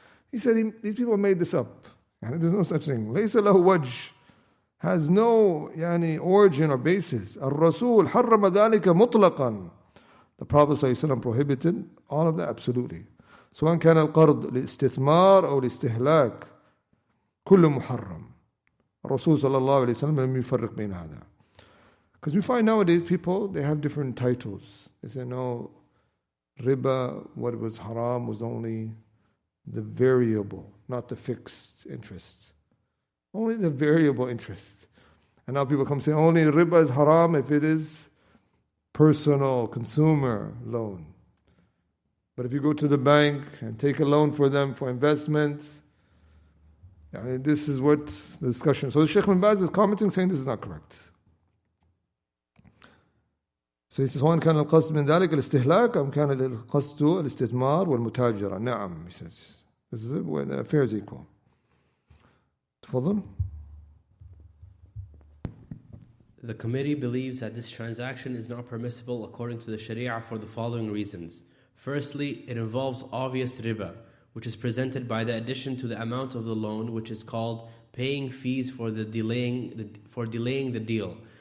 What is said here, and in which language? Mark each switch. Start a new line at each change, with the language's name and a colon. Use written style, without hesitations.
English: He said, these people made this up. There's no such thing.
Arabic: ليس له وجه.
English: Has no origin or basis.
Arabic: الرسول حرم ذلك مطلقا.
English: The Prophet ﷺ prohibited all of that absolutely.
Arabic: سواء كان القرض للاستثمار أو الاستهلاك كله محرم. الرسول صلى الله عليه وسلم لم يفرق بين هذا.
English: Because we find nowadays people, they have different titles. They say, no, riba, what was haram was only the variable, not the fixed interest. Only the variable interest. And now people come say, only riba is haram if it is personal, consumer loan. But if you go to the bank and take a loan for them for investments, this is what the discussion. So the Sheikh bin Baz is commenting saying this is not correct. So he says,
Arabic: وَإِنْ كَانَ الْقَصْدُ مِنْ ذَلِكَ الْإِسْتِهْلَاكَ أَمْ كَانَ الْقَصْدُ الْإِسْتِثْمَارُ وَالْمُتَاجَرَةِ نعم,
English: he says. This is it, where the affair is equal.
Arabic: تفضل.
English: The committee believes that this transaction is not permissible according to the Shari'ah for the following reasons. Firstly, it involves obvious riba, which is presented by the addition to the amount of the loan, which is called paying fees for delaying the deal.